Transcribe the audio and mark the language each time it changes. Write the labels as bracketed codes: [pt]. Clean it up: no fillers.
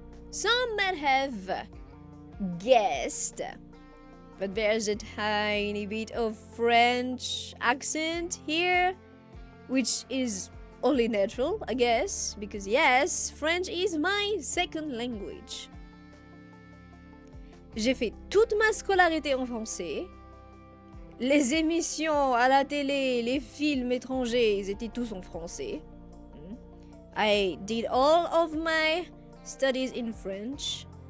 [en] Some might have guessed, but there's a tiny bit of French accent here, which is only natural, I guess, because yes, French is my second language. [fr] J'ai fait toute ma scolarité en français. Les émissions à la télé, les films étrangers, ils étaient tous en français. [en] I did all of my studies in French.